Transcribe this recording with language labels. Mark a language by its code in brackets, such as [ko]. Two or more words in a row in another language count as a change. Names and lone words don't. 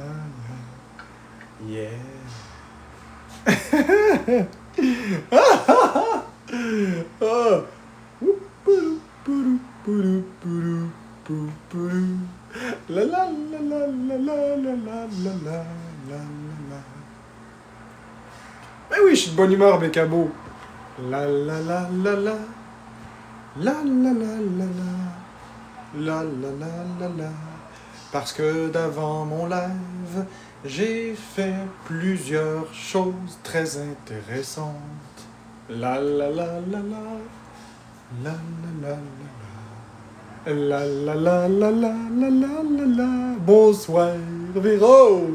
[fr] Yeah. Oh. La la la la la la la la la la la. Mais oui, je suis de bonne humeur, Bécabo. La la la la la. La la la la la. La la la la la. Parce que d'avant mon live, j'ai fait plusieurs choses très intéressantes. La la la la la. La la la la la. La la la la la la la la la. Bonsoir, Véro.